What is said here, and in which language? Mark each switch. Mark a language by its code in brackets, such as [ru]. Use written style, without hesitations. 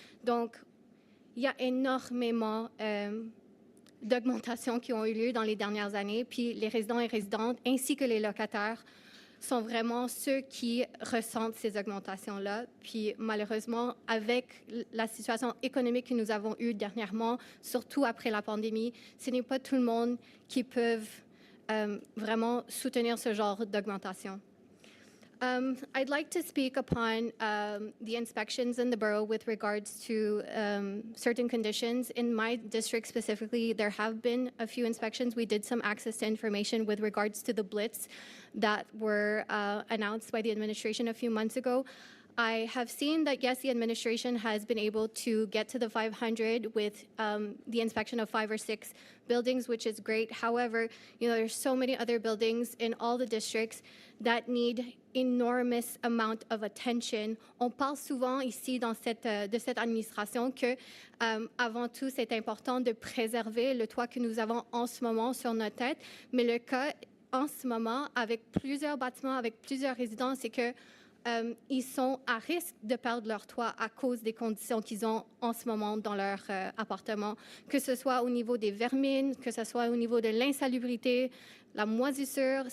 [fr] Donc, il y a énormément d'augmentations qui ont eu lieu dans les dernières années, puis les résidents et résidentes, ainsi que les locataires, sont vraiment ceux qui ressentent ces augmentations-là. Puis malheureusement, avec la situation économique que nous avons eue dernièrement, surtout après la pandémie, ce n'est pas tout le monde qui peut vraiment soutenir ce genre d'augmentation. [en] I'd like to speak upon the inspections in the borough with regards to certain conditions. In my district specifically, there have been a few inspections. We did some access to information with regards to the blitz that were announced by the administration a few months ago. I have seen that, yes, the administration has been able to get to the 500 with the inspection of 5 or 6 buildings, which is great. However, there's so many other buildings in all the districts that need enormous amount of attention. [fr] On parle souvent ici de cette administration que, avant tout, c'est important de préserver le toit que nous avons en ce moment sur notre tête. Mais le cas en ce moment, avec plusieurs bâtiments, avec plusieurs résidents, c'est que ils sont à risque de perdre leur toit à cause des conditions qu'ils ont en ce moment dans leur appartement, que ce soit au niveau des vermines, que ce soit au niveau de l'insalubrité, la moisissure.